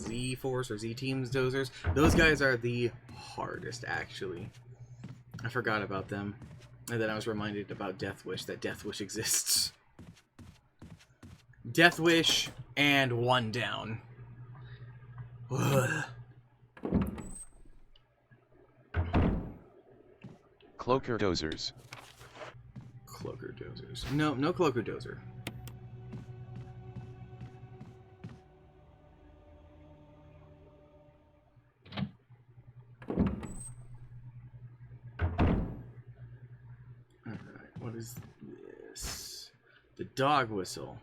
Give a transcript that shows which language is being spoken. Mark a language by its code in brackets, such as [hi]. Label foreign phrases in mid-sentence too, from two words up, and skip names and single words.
[en] Z-Force or Z-Teams dozers? Those guys are the hardest, actually. I forgot about them. And then I was reminded about Death Wish, that Death Wish exists. Death Wish and One Down. Ugh. Cloaker dozers. Cloaker dozers. No, no cloaker dozer. Alright, what is this? The dog whistle.